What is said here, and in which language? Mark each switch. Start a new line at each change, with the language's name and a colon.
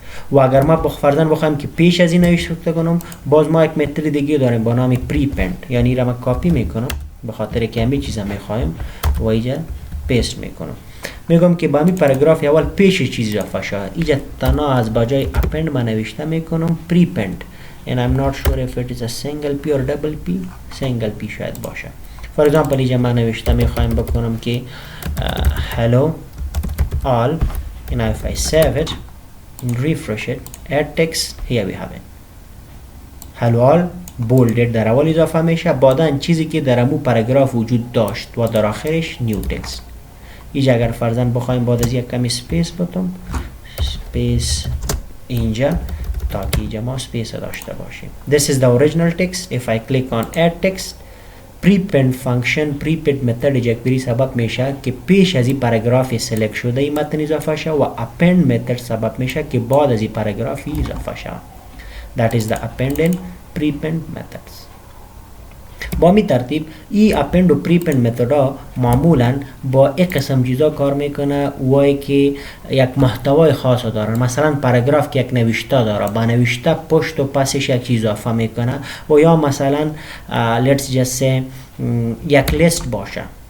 Persian: و اگر ما فرضاً بخوایم که پیش از این نوشته کنم، باز ما یک متد دیگه داریم با نام پریپند، یعنی را من کاپی میکنم به خاطر که همین چیزا میخوایم و اینجا پیست میکنم. میگم که با همین پاراگراف اول پیش چیز اضافه شده، اینجا تنها از بجای append من نوشته میکنم prepend
English: and I'm not sure if it is a single P or double P.
Persian: single P شاید باشه.
English: for example
Persian: اینجا من نوشته میخوایم بکنم که
English: hello all and if I save it and refresh it, add text, here we have it.
Persian: hello all bolded در اول اضافه میشه، بعدن چیزی که در امو پاراگراف وجود داشت و در آخرش نیو تکست. اینجا اگر فرضاً بخوایم بعد از یک کمی سپیس بتم، سپیس اینجا تا که اینجا ما سپیس داشته باشیم.
English: This is the original text. If I click on add text,
Persian: prepend function prepend method jQuery سبب میشه که پیش از این پاراگراف سلکت شده این متن اضافه شه و append method سبب میشه که بعد از این پاراگراف اضافه شه.
English: That is the append and prepend methods.
Persian: با می ترتیب ای append و prepend متد ها معمولا با یک قسم چیزا کار میکنه وای که یک محتوای خاص دارن. مثلا پاراگراف که یک نوشته داره، با نوشته پشت و پسش یک چیز اضافه میکنه، و یا مثلا
English: let's just say
Persian: یک لیست باشه.